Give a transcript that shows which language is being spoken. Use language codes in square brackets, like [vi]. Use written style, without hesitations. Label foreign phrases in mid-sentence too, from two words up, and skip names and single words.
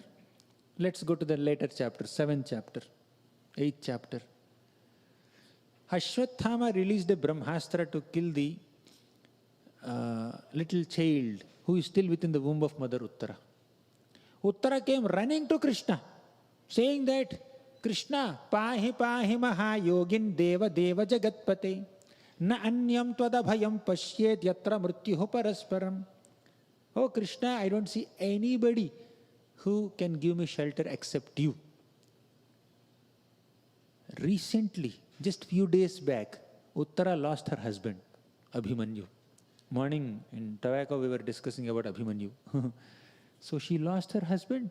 [en] Let's go to the later chapter, 7th chapter, 8th chapter. Ashwathama released a Brahmastra to kill the little child who is still within the womb of Mother Uttara. Uttara came running to Krishna, saying that, Krishna, [sa] pahi pahi maha yogin deva deva jagatpate, na anyam tvada bhayam pashyet yatra mrityuho parasparam. [en] Oh Krishna, I don't see anybody who can give me shelter except you. Recently, just few days back, Uttara lost her husband, Abhimanyu. Morning in Tobacco we were discussing about Abhimanyu. So she lost her husband.